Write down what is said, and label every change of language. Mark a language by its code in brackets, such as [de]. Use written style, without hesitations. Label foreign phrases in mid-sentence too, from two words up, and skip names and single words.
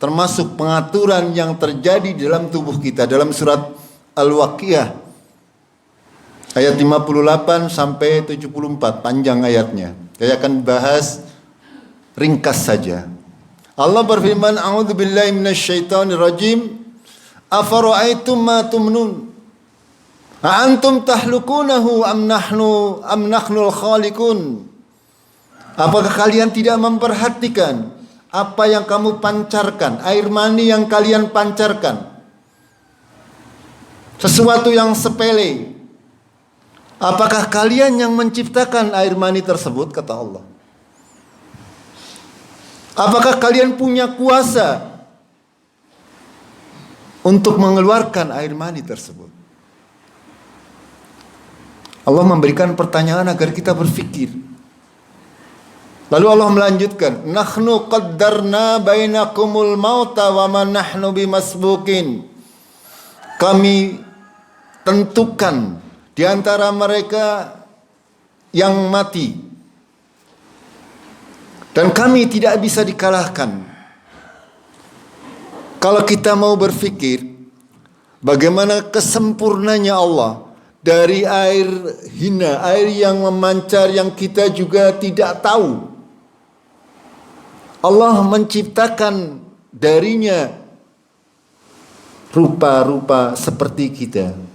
[id] termasuk pengaturan yang terjadi dalam tubuh kita. Dalam surat Al-Waqiah ayat 58 sampai 74, panjang ayatnya. Saya akan bahas ringkas saja. Allah berfirman, [ar] "أعوذ بالله من الشيطان الرجيم. أفرأيتم ما تمنون? أأنتم تخلقونه أم نحن الخالقون?" [id] Apakah kalian tidak memperhatikan apa yang kamu pancarkan, air mani yang kalian pancarkan? Sesuatu yang sepele. Apakah kalian yang menciptakan air mani tersebut, kata Allah? Apakah kalian punya kuasa untuk mengeluarkan air mani tersebut? Allah memberikan pertanyaan agar kita berpikir. Lalu Allah melanjutkan, [ar] "نحن قدرنا بينكم الموت وما نحن بمسبوقين." [id] Kami tentukan di antara mereka yang mati, dan kami tidak bisa dikalahkan. Kalau kita mau berpikir bagaimana kesempurnanya Allah, dari air hina, air yang memancar yang kita juga tidak tahu, Allah menciptakan darinya rupa-rupa seperti kita.